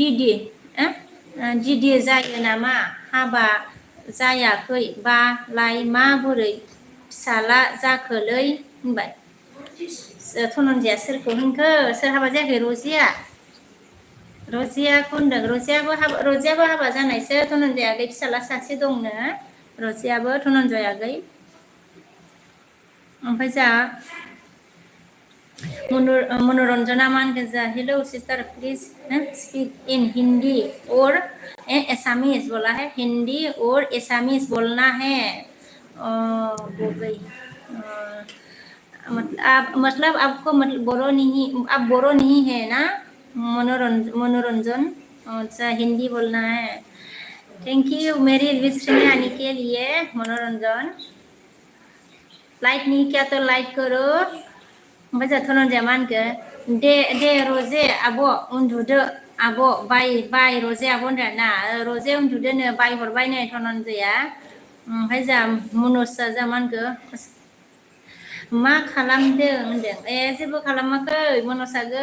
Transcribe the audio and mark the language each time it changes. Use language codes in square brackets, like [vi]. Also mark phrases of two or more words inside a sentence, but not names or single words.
[brx] दिदि जायो नामा हाबा जायाखै बालाय माबोरै फिसाला जाखोलै होनबाय धनन्जया सोरखौ होनखो सोर हाबा जायाखै रजियाखौ होनदों रजियाबो हाबा जानायसो धनन्जया आगै फिसाला सासे दंनो रजियाबो धनन्जय आगै ओमफ्राय जा [hi] मनोरंजना [brx] मान गोजा [en] hello sister please speak in Hindi [hi] और एसामीज बोला है हिंदी और एसामीज बोलना है हो गई मतलब आपको आप बोरो नहीं है ना मनोरंजन अच्छा हिंदी बोलना है [en] thank you [hi] मेरी लिस्ट में आने के लिए मनोरंजन लाइक नहीं किया तो लाइक करो [brx] ओमफ्राय जोंहा धनन्जया मा होनखो दे रजे आब' [hi] उन्दुदो आब' बाय रजे आब' [brx] होनदों ना रजे उन्दुदोनो बाय हरबाय नै धनन्जया ओमफ्राय जोंहा मनजा मा होनखो मा खालामदों होनदों जेबो खालामाखै मनसागै